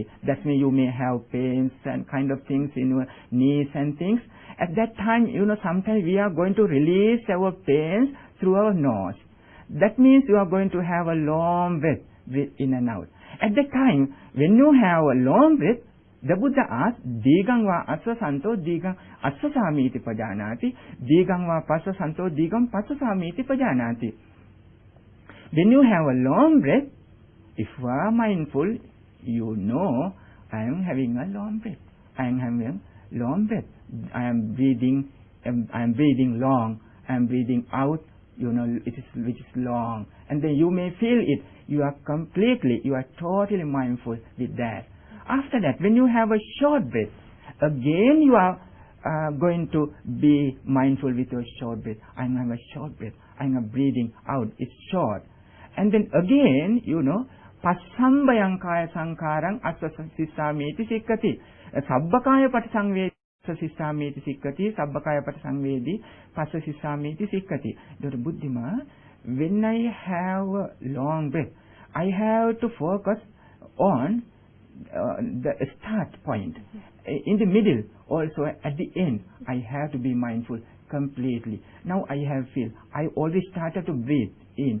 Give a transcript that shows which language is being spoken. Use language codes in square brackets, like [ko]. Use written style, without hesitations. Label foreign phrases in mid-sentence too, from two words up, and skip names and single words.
[en] That means you may have pains and kind of things in your knees and things. At that time, sometimes we are going to release our pains through our nose. That means you are going to have a long breath, breathe in and out. At that time, when you have a long breath, the Buddha asked, [pi] Digam va asvasanto digam asvasamiti pajanati, digam va pasvasanto digam pasvasamiti pajanati. [en] When you have a long breath, if you are mindful, I am having a long breath. I am having a long breath. I am breathing long. I am breathing out, which is long. And then you may feel it. You are totally mindful with that. After that, when you have a short breath, again you are going to be mindful with your short breath. I am having a short breath. I am breathing out. It's short. And then again, [pi] Passambayang kaya sankarang asasissamiti sikkati. Sabbakaya patisangvedi asasissamiti sikkati. Sabbakaya patisangvedi pasasissamiti sikkati. [en] Daughter Buddhima, when I have a long breath, I have to focus on the start point. In the middle, also at the end, I have to be mindful completely. Now I have feel, I already started to breathe in.